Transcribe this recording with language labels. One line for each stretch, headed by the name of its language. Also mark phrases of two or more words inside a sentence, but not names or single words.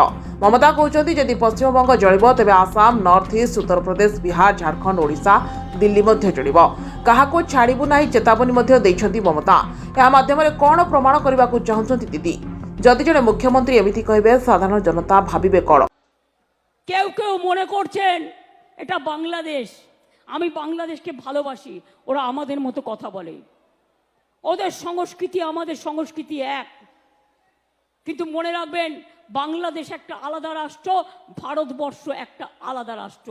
Odia: ମମତା କହୁଛନ୍ତି ଯଦି ପଶ୍ଚିମବଙ୍ଗ ଜଳିବ ତେବେ ଆସାମ, ନର୍ଥ ଇଷ୍ଟ, ଉତ୍ତରପ୍ରଦେଶ, ବିହାର, ଝାଡ଼ଖଣ୍ଡ, ଓଡ଼ିଶା, ଦିଲ୍ଲୀ ମଧ୍ୟ ଜଳିବ। କାହାକୁ ଛାଡ଼ିବୁ ନାହିଁ ଚେତାବନୀ ମଧ୍ୟ ଦେଇଛନ୍ତି ମମତା। ଏହା ମାଧ୍ୟମରେ କ'ଣ ପ୍ରମାଣ କରିବାକୁ ଚାହୁଁଛନ୍ତି ଦିଦି? ଯଦି ଜଣେ ମୁଖ୍ୟମନ୍ତ୍ରୀ ଏମିତି କହିବେ ସାଧାରଣ ଜନତା ভাবিবে କ'ଣ?
Bangla: কেউ কেউ মনে করছেন এটা বাংলাদেশ, আমি বাংলাদেশকে ভালোবাসি, ওরা আমাদের মতো কথা বলে, ওদের সংস্কৃতি আমাদের সংস্কৃতি এক। কিন্তু মনে রাখবেন বাংলাদেশ একটা আলাদা রাষ্ট্র, ভারতবর্ষ একটা আলাদা রাষ্ট্র।